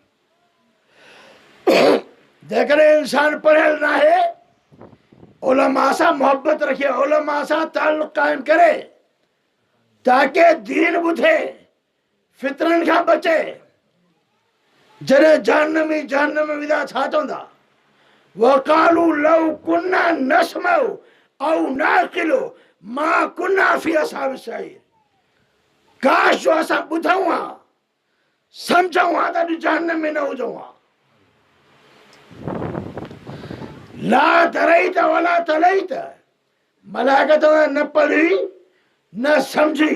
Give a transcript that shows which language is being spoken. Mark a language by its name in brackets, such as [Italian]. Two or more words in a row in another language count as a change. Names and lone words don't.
[Sindhi] जेकॾहिं इंसान पढ़ियल न आहे, उलमा सां मोहब्बत रखे, उलमा सां ताल्लुक़ क़ाइमु करे ताकि दीन ॿुधे, फितरनि खां बचे। जॾहिं जहन्नम में विधा छा चवंदा? [Arabic] وقالوا لو كنا نسمع أو نعقل ما كنا في أصحاب السعير. [Sindhi] काश जो असां ॿुधूं हा, सम्झूं हा त अॼु जहन्नम में न हुजूं हा। [Arabic] لا دريت ولا تليت, [Sindhi] मलाइका चवंदा न पढ़ी न सम्झी।